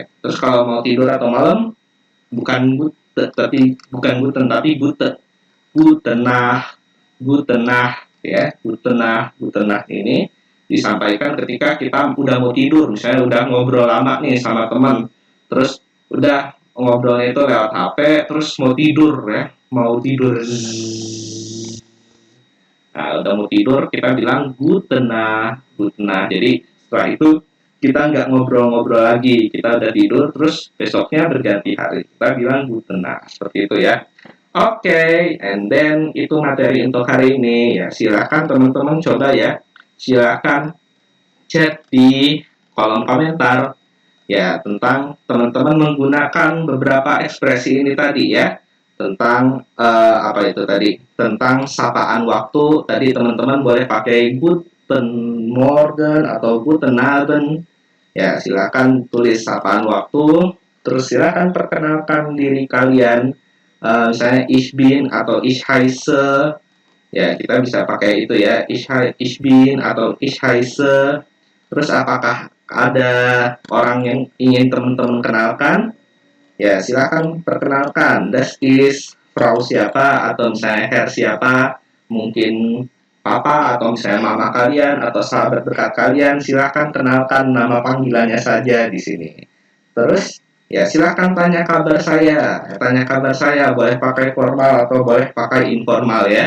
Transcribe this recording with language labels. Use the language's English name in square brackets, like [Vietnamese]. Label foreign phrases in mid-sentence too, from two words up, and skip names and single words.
[Indonesian] Terus kalau mau tidur atau malam, bukan Guten tapi Gutenah, Gutenah ya, Gutenah ini disampaikan ketika kita udah mau tidur, misalnya udah ngobrol lama nih sama teman, terus udah ngobrolnya itu lewat HP, terus mau tidur ya, mau tidur. Nah, udah mau tidur kita bilang Gutenah, Gutenah. Jadi setelah itu kita nggak ngobrol-ngobrol lagi, kita udah tidur, terus besoknya berganti hari, kita bilang Gutenah, seperti itu ya. Oke, [English] and then [Indonesian] itu materi untuk hari ini ya. Silakan teman-teman coba ya. Silakan chat di kolom komentar ya tentang teman-teman menggunakan beberapa ekspresi ini tadi ya. Tentang apa itu tadi? Tentang sapaan waktu. Tadi teman-teman boleh pakai [German] Guten Morgen [Indonesian] atau [German] Guten Abend. [Indonesian] Ya, silakan tulis sapaan waktu. Terus silakan perkenalkan diri kalian. Misalnya [German] ich bin [Indonesian] atau [German] ich heiße, [Indonesian] ya kita bisa pakai itu ya, [German] ich bin atau ich heiße. [Indonesian] Terus apakah ada orang yang ingin teman-teman kenalkan, ya silakan perkenalkan, [German] das ist Frau [Indonesian] siapa, atau misalnya Herr siapa, mungkin papa atau misalnya mama kalian atau sahabat dekat kalian, silakan kenalkan nama panggilannya saja di sini. Terus ya silakan tanya kabar saya, boleh pakai formal atau boleh pakai informal ya.